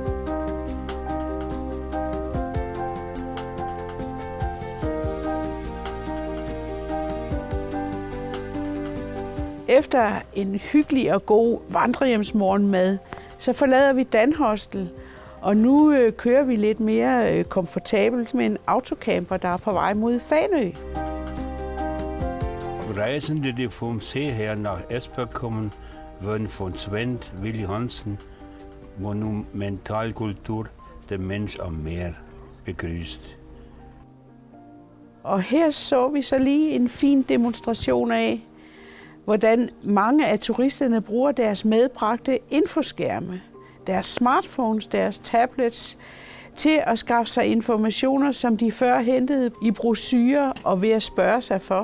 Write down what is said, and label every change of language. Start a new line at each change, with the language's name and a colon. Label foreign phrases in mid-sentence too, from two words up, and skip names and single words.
Danish: Efter en hyggelig og god vandrehjemsmorgenmad, så forlader vi Danhostel, og nu kører vi lidt mere komfortabelt med en autocamper, der er på vej mod Fanø. Rejsende,
German: die vom See her nach Esbjerg kommen, werden von Svend Willy Hansen, Monumentalkultur, der Mensch am Meer, begrüßt.
Danish: Og her så vi så lige en fin demonstration af, hvordan mange af turisterne bruger deres medbragte infoskærme, deres smartphones, deres tablets, til at skaffe sig informationer, som de før hentede i brochurer og ved at spørge sig for.